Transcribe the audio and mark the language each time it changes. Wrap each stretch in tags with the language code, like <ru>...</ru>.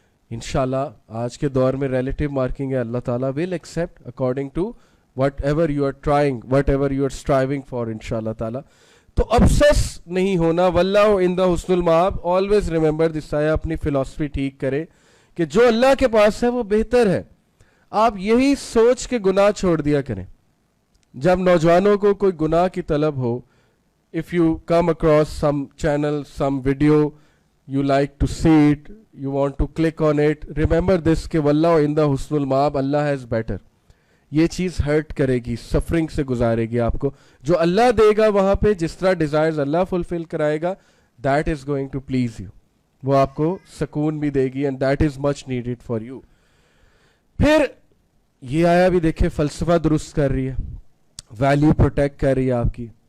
<ur>انشاءاللہ آج کے دور میں ریلیٹیو مارکنگ ہے, اللہ تعالیٰ</ur> <en>will accept according to whatever you are trying, whatever you are striving for,</en> <ur>انشاءاللہ تعالیٰ. تو obsess نہیں ہونا.</ur> <ar>واللہ عند حسن المآب.</ar> <en>always remember this آیا,</en> <ur>اپنی فلاسفی ٹھیک کرے کہ جو اللہ کے پاس ہے وہ بہتر ہے. آپ یہی سوچ کے گناہ چھوڑ دیا کریں. جب نوجوانوں کو کوئی گناہ کی طلب ہو,</ur> <en>if you come across some channel, some video, you like to see it, you want to click on it, remember this کہ</en> <ar>واللہ عند حسن المآب,</ar> <en>اللہ has better.</en> <ur>یہ چیز ہرٹ کرے گی, سفرنگ سے گزارے گی آپ کو. جو اللہ دے گا وہاں پہ, جس طرح ڈیزائرز اللہ فلفل کرائے گا,</ur> <en>that is going to please you.</en> <ur>وہ آپ کو سکون بھی دے گی,</ur> <en>and that is much needed for you.</en> <ur>پھر یہ آیا بھی دیکھیں, فلسفہ درست کر رہی ہے, ویلیو پروٹیکٹ کر رہی ہے آپ کی.</ur>